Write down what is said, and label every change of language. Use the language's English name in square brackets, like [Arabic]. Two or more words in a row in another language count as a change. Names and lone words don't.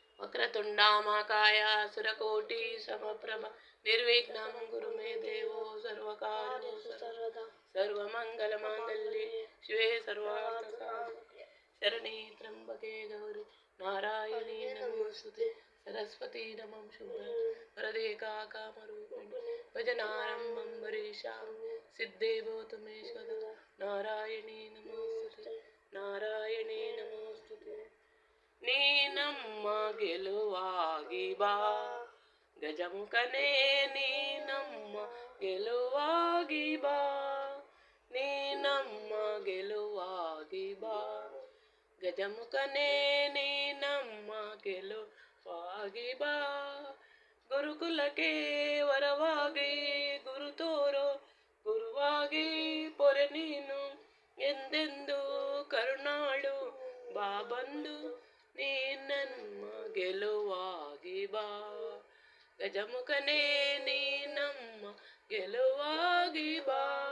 [Sanskrit] वक्रतुण्डामहाकाय सुरकोटि समप्रभ निर्विघ्नं कुरु मे देवो सर्वकार्येषु सर्वदा सर्वमङ्गलमाङ्गल्ये शिवे सर्वार्थसाधके शरणे त्र्यम्बके गौरि नारायणी नमोस्तुते सरस्वती नमः वरदे कामरूपिणि भजनारम्भं वरेशां सिद्धे भवतु मे सदा नारायणी नमोस्तुते नारायणी नमोस्तुते [Kannada] ನೀನಮ್ಮ ಗೆಲುವಾಗಿ ಬಾ ಗಜಮುಖನೇ ನೀನಮ್ಮ ಗೆಲುವಾಗಿ ಬಾ ನೀನಮ್ಮ ಗೆಲುವಾಗಿ ಬಾ ಗಜಮುಖನೇ ನೀನಮ್ಮ ಗೆಲುವಾಗಿ ಬಾ ಗುರುಕುಲಕ್ಕೆ ವರವಾಗಿ ಗುರು ತೋರೋ ಗುರುವಾಗಿ ಪೊರೆ ನೀನು ಎಂದೆಂದು ಕರುಣಾಳು ಬಾ ಬಂದು ನೀನಮ್ಮ ಗೆಲುವಾಗಿ ಬಾ ಗಜಮುಖನೇ ನೀನಮ್ಮ ಗೆಲುವಾಗಿ ಬಾ